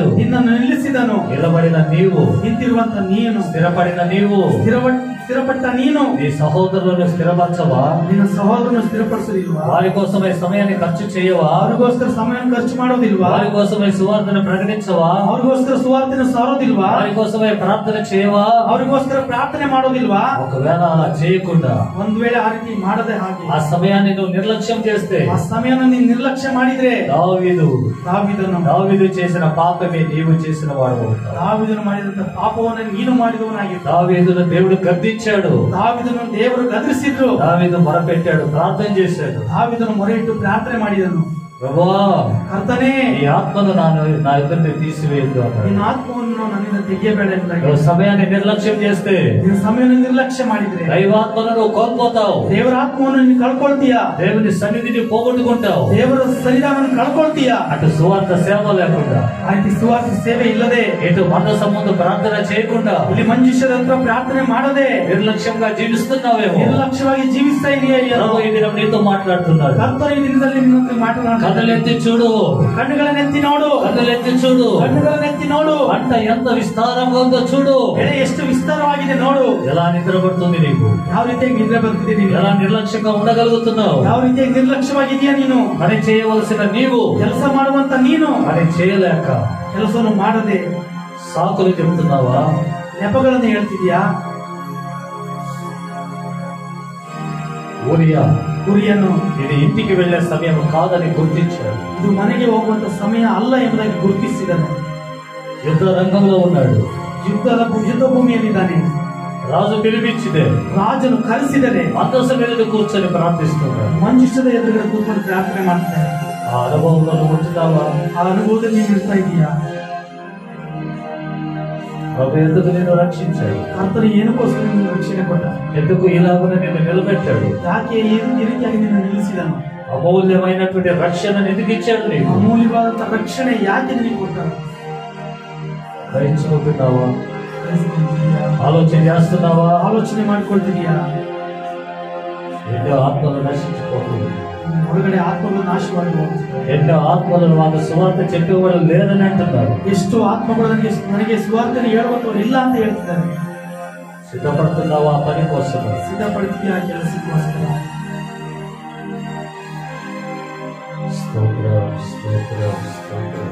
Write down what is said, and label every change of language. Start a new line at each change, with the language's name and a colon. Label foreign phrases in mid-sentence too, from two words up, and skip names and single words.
Kannada: ನಿನ್ನನ್ನು ನಿಲ್ಲಿಸಿದನು.
Telugu: నిలబడిన నీవు,
Kannada: ನಿಂತಿರುವಂತ ನೀನು,
Telugu: స్థిరపడిన నీవు,
Kannada: ಸ್ಥಿರಪಟ್ಟ ನೀನು
Telugu: నీ సహోదరులను స్థిరపరచవా?
Kannada: ನಿನ್ನ ಸಹೋದರನು ಸ್ಥಿರಪಡಿಸಲಿಲ್ವಾ?
Telugu: వారి కోసమే సమయాన్ని ఖర్చు చేయవా?
Kannada: ಅವ್ರಿಗೋಸ್ಕರ ಸಮಯ ಖರ್ಚು ಮಾಡೋದಿಲ್ವಾ?
Telugu: వారి కోసమే సువార్తను ప్రకటించవా?
Kannada: ಅವ್ರಿಗೋಸ್ಕರ ಸುವಾರ್ತೆನ ಸಾರೋದಿಲ್ವಾ?
Telugu: వారి కోసమే ప్రార్థన చేయవా?
Kannada: ಅವ್ರಿಗೋಸ್ಕರ ಪ್ರಾರ್ಥನೆ ಮಾಡೋದಿಲ್ವಾ?
Telugu: ఒకవేళ అలా చేయకుండా
Kannada: ಒಂದ್ ವೇಳೆ ಆ ರೀತಿ ಮಾಡದೆ ಹಾಗೆ
Telugu: ఆ సమయాన్ని నువ్వు నిర్లక్ష్యం చేస్తే,
Kannada: ಆ ಸಮಯನ ನೀನ್ ನಿರ್ಲಕ್ಷ್ಯ ಮಾಡಿದ್ರೆ
Telugu: దావీదు చేసిన పాపమే నీవు చేసిన వాడు అవుతావు.
Kannada: దావీదును ಮಾಡಿದಂತ ಪಾಪವನ್ನ ನೀನು ಮಾಡಿದವನಾಗಿದ್ದ.
Telugu: దావీదును దేవుడు గద్దించాడు,
Kannada: దావీదును ದೇವರು ಗದರಿಸಿದ್ರು.
Telugu: దావీదు మొరపెట్టాడు, ప్రార్థన చేశాడు.
Kannada: దావీదును ಮೊರೆಯಿಟ್ಟು ಪ್ರಾರ್ಥನೆ ಮಾಡಿದನು,
Telugu: ప్రభువా
Kannada: ಕರ್ತನೇ
Telugu: ఈ ఆత్మను నా ఎదురు తీసివేయద్దు అన్నాడు.
Kannada: ನಿನ್ನ ಆತ್ಮವನ್ನು ನನ್ನಿಂದ ತೆಗೆಯಬೇಡ ಎಂಬುದಾಗಿ.
Telugu: నువ్వు సమయాన్ని నిర్లక్ష్యం చేస్తే
Kannada: ನಿನ್ನ ಸಮಯವನ್ನು ನಿರ್ಲಕ್ಷ್ಯ ಮಾಡಿದ್ರೆ
Telugu: దైవాత్మను నువ్వు కోల్పోతావు,
Kannada: ದೇವರ ಆತ್ಮವನ್ನು ನೀನು ಕಳ್ಕೊಳ್ತೀಯಾ,
Telugu: దేవుని సన్నిధిని పోగొట్టుకుంటావు.
Kannada: ದೇವರ ಸನ್ನಿಧಾನವನ್ನು ಕಳ್ಕೊಳ್ತೀಯಾ.
Telugu: అటు సువార్త సేవ లేకుండా,
Kannada: ಆ ರೀತಿ ಸುವಾರ್ತೆ ಸೇವೆ ಇಲ್ಲದೆ,
Telugu: ఇటు మందస ముందు ప్రార్థన చేయకుండా,
Kannada: ಇಲ್ಲಿ ಮಂಜುಷದ ಹತ್ರ ಪ್ರಾರ್ಥನೆ ಮಾಡದೆ
Telugu: నిర్లక్ష్యంగా జీవిస్తున్నావేమో.
Kannada: ನಿರ್ಲಕ್ಷ್ಯವಾಗಿ ಜೀವಿಸ್ತಾ ಇದೆಯಾ?
Telugu: ప్రభు ఈ దినం నీతో మాట్లాడుతున్నాడు.
Kannada: ಕರ್ತನ ಈ ದಿನದಲ್ಲಿ ನಿನ್ನೊಂದಿಗೆ ಮಾತನಾಡ.
Telugu: కన్నులెత్తి చూడు,
Kannada: ಕಣ್ಣುಗಳನ್ನೆತ್ತಿ ನೋಡು,
Telugu: కన్నులెత్తి చూడు,
Kannada: ಕಣ್ಣುಗಳನ್ನೆತ್ತಿ ನೋಡು.
Telugu: పంట ఎంత విస్తారంగా ఉందో చూడు.
Kannada: ಬೆಳೆ ಎಷ್ಟು ವಿಸ್ತಾರವಾಗಿದೆ ನೋಡು.
Telugu: ఎలా నిద్రపడుతుంది నీకు?
Kannada: ಯಾವ ರೀತಿಯಾಗಿ ನಿದ್ರೆ ಬರ್ತಿದೆ ನೀನು?
Telugu: ఎలా నిర్లక్ష్యంగా ఉండగలుగుతున్నావు?
Kannada: ಯಾವ ರೀತಿಯಾಗಿ ನಿರ್ಲಕ್ಷ್ಯವಾಗಿದೆಯಾ ನೀನು?
Telugu: పని చేయవలసిన నీవు
Kannada: ಕೆಲಸ ಮಾಡುವಂತ ನೀನು
Telugu: పని చేయలేక
Kannada: ಕೆಲಸವನ್ನು ಮಾಡದೆ
Telugu: సాకులు చెబుతున్నావా?
Kannada: ನೆಪಗಳನ್ನು ಹೇಳ್ತಿದ್ಯಾ? ಗುರಿಯನ್ನು
Telugu: ఇది ఇంటికి వెళ్లే సమయం కాదని గుర్తించాడు.
Kannada: ಇದು ಮನೆಗೆ ಹೋಗುವಂತ ಸಮಯ ಅಲ್ಲ ಎಂಬುದಾಗಿ ಗುರುತಿಸಿದನು.
Telugu: యుద్ధ రంగంలో ఉన్నాడు,
Kannada: ಯುದ್ಧ ಭೂಮಿಯಲ್ಲಿದ್ದಾನೆ.
Telugu: రాజు పిలిపించితే,
Kannada: ರಾಜನು ಕರೆಸಿದರೆ
Telugu: మందస మీద కూర్చొని ప్రార్థిస్తున్నాడు.
Kannada: ಮಂಜುಷದ ಎದುರುಗಡೆ ಕೂತ್ಕೊಂಡು ಪ್ರಾರ್ಥನೆ ಮಾಡ್ತಾನೆ.
Telugu: ఆ అనుభవంలో నువ్వు ఉంచుతావా?
Kannada: ಆ ಅನುಭವದಲ್ಲಿ ನೀನು ಇರ್ತಾ ಇದೀಯಾ?
Telugu: ప్రభు ఎందుకు నిన్ను రక్షించాడు?
Kannada: ಕರ್ತನು ಏನಕ್ಕೋಸ್ಕರ ನಿನ್ನ ರಕ್ಷಣೆ ಕೊಟ್ಟ?
Telugu: ఎందుకు ఇలాగనే నిన్ను నిలబెట్టాడు?
Kannada: ಯಾಕೆ ಈ ರೀತಿಯಾಗಿ ನಿನ್ನ ನಿಲ್ಲಿಸಿದನು?
Telugu: అమూల్యమైనటువంటి రక్షణ ఎందుకు ఇచ్చాడు నీకు?
Kannada: ಅಮೂಲ್ಯವಾದಂತ ರಕ್ಷಣೆ ಯಾಕೆ ನಿನಗೆ ಕೊಟ್ಟನು?
Telugu: గ్రహించుకుంటున్నావా? ఆలోచన చేస్తున్నావా?
Kannada: ಆಲೋಚನೆ ಮಾಡಿಕೊಳ್ತಿದೀಯಾ?
Telugu: ఎన్నో ఆత్మలు నశించిపోతుంది,
Kannada: ಹೊರಗಡೆ ಆತ್ಮಗಳು ನಾಶವಾಗುವ,
Telugu: ఎన్నో ఆత్మలు మాకు సువార్త చెప్పేవాడు లేదని అంటున్నారు.
Kannada: ಎಷ್ಟು ಆತ್ಮಗಳು ನನಗೆ ಸುವಾರ್ತೆಯನ್ನು ಹೇಳುವಂತವ್ರು ಇಲ್ಲ ಅಂತ ಹೇಳ್ತಿದ್ದಾರೆ.
Telugu: సిద్ధపడుతున్నావా ఆ పని కోసం?
Kannada: ಸಿದ್ಧಪಡ್ತಿದೀಯಾ ಕೆಲಸಕ್ಕೋಸ್ಕರ?
Telugu: స్తోత్రం స్తోత్రం స్తోత్రం.